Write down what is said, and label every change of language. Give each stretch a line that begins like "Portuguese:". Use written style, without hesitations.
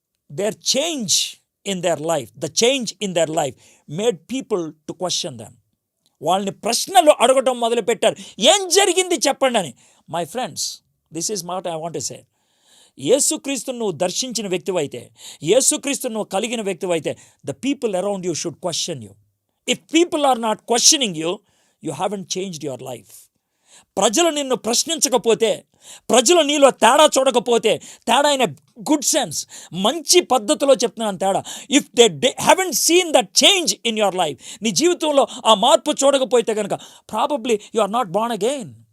English: Their change in their life, the change in their life made people to question them.
Telugu: వాళ్ళని ప్రశ్నలు అడగటం మొదలుపెట్టారు, ఏం జరిగింది చెప్పండి అని.
English: My friends, this is what I want to say.
Telugu: యేసుక్రీస్తును నువ్వు దర్శించిన వ్యక్తివైతే, యేసుక్రీస్తును నువ్వు కలిగిన వ్యక్తివైతే,
English: The people around you should question you. If people are not questioning you, you haven't changed your life.
Telugu: ప్రజలు నిన్ను ప్రశ్నించకపోతే, ప్రజలు నీలో తేడా చూడకపోతే, తేడా అయిన గుడ్ సెన్స్, మంచి పద్ధతిలో చెప్తున్నాను తేడా.
English: if they haven't seen that change in your life,
Telugu: నీ జీవితంలో ఆ మార్పు చూడకపోతే కనుక
English: Probably you are not born again.